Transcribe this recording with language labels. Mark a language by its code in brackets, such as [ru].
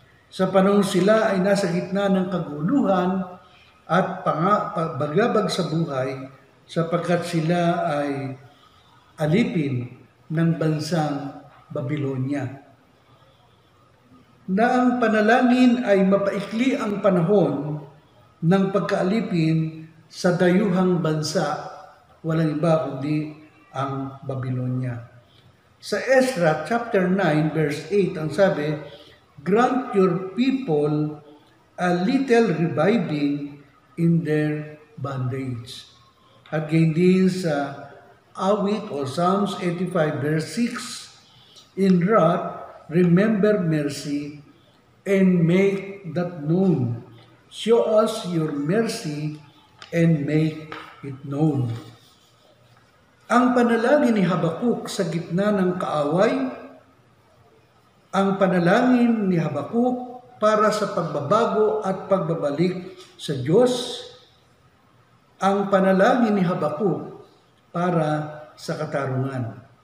[tl] Sa panahon sila ay nasa gitna ng kaguluhan at bagabag sa buhay, sapagkat sila ay alipin ng bansang Babylonia. Na ang panalangin ay mapaikli ang panahon ng pagkaalipin sa dayuhang bansa, walang iba kundi ang Babylonia. Sa Ezra chapter 9 verse 8 ang sabi, [en] grant your people a little reviving in their bondage. [tl] At gayon din sa Awit o Psalms 85 verse 6, [en] in wrath remember mercy and make that known. Show us your mercy and make it known. [tl] Ang panalangin ni Habakuk sa gitna ng kaaway, ang panalangin ni Habakuk para sa pagbabago at pagbabalik sa Diyos, ang panalangin ni Habakuk para sa katarungan.